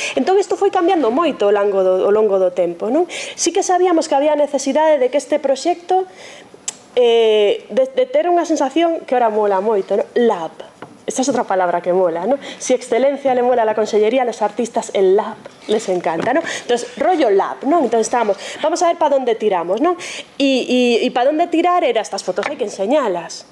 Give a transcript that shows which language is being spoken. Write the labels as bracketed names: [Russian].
[Galician] Entón, isto foi cambiando moito ao longo do tempo, non? Sí que sabíamos que había necesidade de que este proxecto de ter unha sensación que ora mola moito, non? Lab. [Spanish] Esta es otra palabra que mola, ¿no? Si excelencia le mola a la consellería, a los artistas el lab les encanta, ¿no? Entonces, rollo lab, ¿no? Entonces estábamos, vamos a ver para dónde tiramos, ¿no? Y para dónde tirar era estas fotos, hay que enseñarlas.